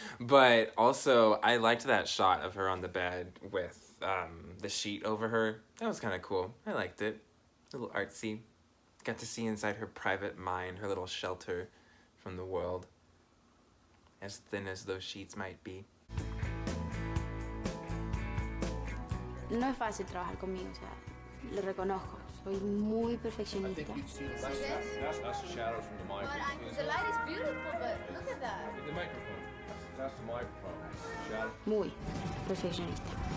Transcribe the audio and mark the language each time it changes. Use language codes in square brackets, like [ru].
[en] But also, I liked that shot of her on the bed with the sheet over her. That was kind of cool. I liked it. A little artsy. Got to see inside her private mind, her little shelter from the world. As thin as those sheets might be. [es] No es fácil trabajar conmigo, o sea, lo reconozco. Soy muy perfeccionista. [en] That's the shadows from the microphone. The light is beautiful, but look at that. The microphone. That's the microphone. Shadow. [es] Muy perfeccionista.